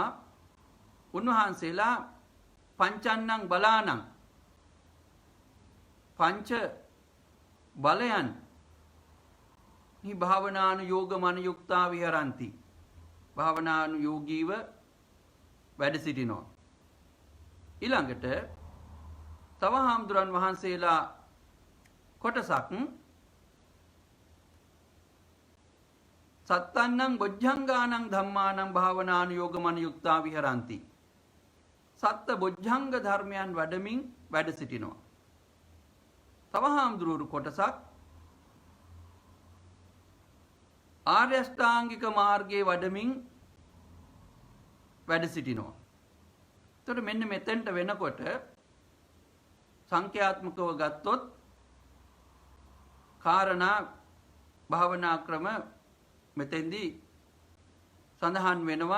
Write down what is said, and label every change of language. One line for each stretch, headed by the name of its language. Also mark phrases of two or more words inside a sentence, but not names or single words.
Pali: උන්වහන්සේලා පංචන්නං බලානං
Sinhala: පංච බලයන් හි
Pali: භාවනානු යෝග මනුයුක්තා විහරಂತಿ.
Sinhala: භාවනානු යෝගීව වැඩ සිටිනවා. ඊළඟට තව හාමුදුරන් වහන්සේලා කොටසක්
Pali: සත්තන්නං බොජ්ජංගානං ධම්මානං භාවනානුයෝග මනුයුක්තා විහරಂತಿ.
Sinhala: සත්ත බොජ්ජංග ධර්මයන් වඩමින් වැඩ සිටිනවා. තව හාමුදුරුවෝ කොටසක් ආර්ය අෂ්ටාංගික මාර්ගයේ වඩමින් වැඩ සිටිනවා. එතකොට මෙන්න මෙතෙන්ට වෙනකොට සංඛ්‍යාත්මකව ගත්තොත් කාරණා භාවනා ක්‍රම මෙතෙන්දී සඳහන් වෙනවා.